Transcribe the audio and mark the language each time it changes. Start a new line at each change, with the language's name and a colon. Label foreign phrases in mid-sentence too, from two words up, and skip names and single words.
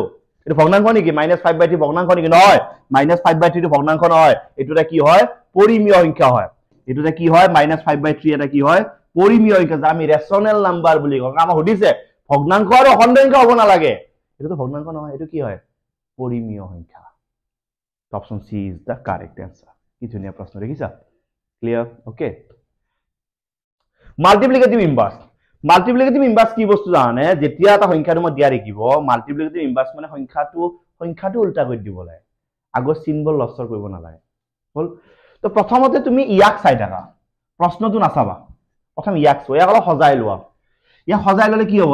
Assamese: এইটো ভগ্নাংশ নেকি? -5/3 ভগ্নাংশ নেকি? নহয়, -5/3 টো ভগ্নাংশ নহয়, এইটো এটা কি হয়? পৰিমীয় সংখ্যা হয়। এইটো এটা কি হয়? -5/3 এটা কি হয়? পৰিমীয় সংখ্যা, যা আমি
English: rational number
Assamese: বুলি কওঁ। আমাক সুধিছে ভগ্নাংশ আৰু অখণ্ড সংখ্যা হ'ব নালাগে, এটো তো ভগ্নাংশ নহয়, এটো কি হয়? পৰিমীয় সংখ্যা।
English: option C is the correct answer.
Assamese: কি ধুনিয়া প্রশ্ন, দেখিছা? ক্লিয়ার? ওকে।
English: multiplicative inverse, multiplicative inverse
Assamese: কি বস্তু জানে? যেতিয়া এটা সংখ্যা তোমাক দিয়া দেখিব,
English: multiplicative inverse
Assamese: মানে সংখ্যাটো উল্টা কৰি দিব লাগে, আগৰ সিম্বল লছৰ কৰিব নালাগে। হল? তো প্ৰথমতে তুমি ইয়াক চাই থাকা, প্ৰশ্নটো নাচাবা, প্ৰথম ইয়াক চোৱা, ইয়াক অলপ সজাই লোৱা। ইয়াক সজাই ললে কি হ'ব?